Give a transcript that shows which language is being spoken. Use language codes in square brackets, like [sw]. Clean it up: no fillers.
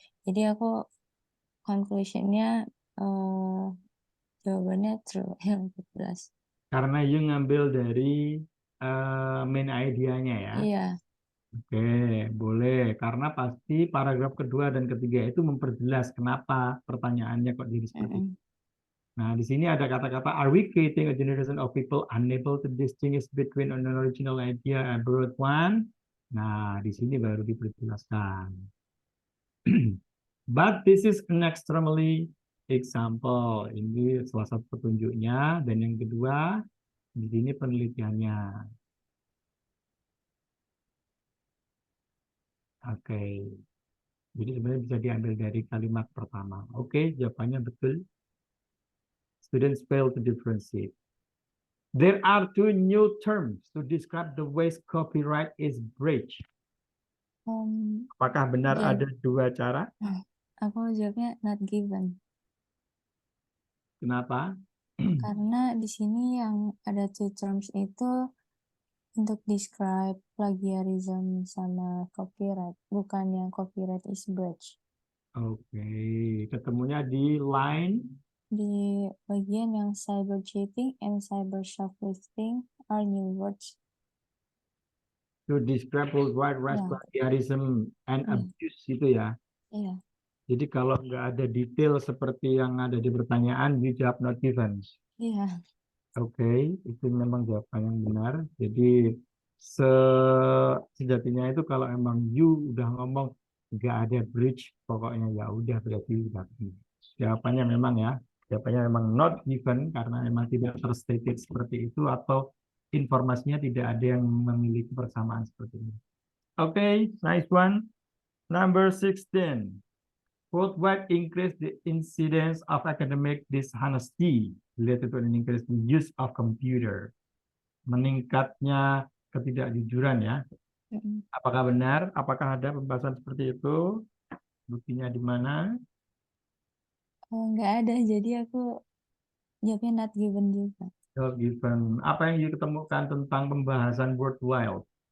[id] Jadi aku conclusionnya jawabannya true yang 14. Karena you ngambil dari main idenya ya. Iya. Oke, boleh. Karena pasti paragraf kedua dan ketiga itu memperjelas kenapa pertanyaannya kok jadi seperti itu. Nah, di sini ada kata-kata, [en] are we creating a generation of people unable to distinguish between an original idea and borrowed one? [id] Nah, di sini baru diperjelaskan. [en] But this is an extremely example. [id] Ini salah satu petunjuknya. Dan yang kedua, di sini penelitiannya. Oke. Jadi sebenarnya bisa diambil dari kalimat pertama. Oke, jawabannya betul. [en] Students fail to differentiate. There are two new terms to describe the ways copyright is breached. [id] Apakah benar ada dua cara? Aku jawabnya not given. Kenapa? Karena di sini yang ada two terms itu untuk describe plagiarism sama copyright, bukan yang [en] copyright is breached. [id] Oke, ketemunya di line Di bagian yang [en] cyber cheating and cyber shoplifting are new words. to describe worldwide rights [id] Ya. [en] plagiarism and abuse [id] itu ya. Iya. Jadi kalau nggak ada detail seperti yang ada di pertanyaan, dijawab not given. Iya. Oke, itu memang jawaban yang benar. Jadi sejatinya itu kalau emang you udah ngomong nggak ada bridge, pokoknya ya udah berarti udah. Jawabannya memang ya, jawabannya memang not given karena memang tidak terstated seperti itu atau informasinya tidak ada yang memiliki persamaan seperti ini. [en] Oke, nice one. Number 16. Worldwide increase the incidence of academic dishonesty related to an increase in use of computer. [id] Meningkatnya ketidakjujuran ya. Apakah benar? Apakah ada pembahasan seperti itu? Buktinya di mana? Nggak ada, jadi aku jawabnya not given juga. [en] Not given. [id] Apa yang diketemukan tentang pembahasan worldwide?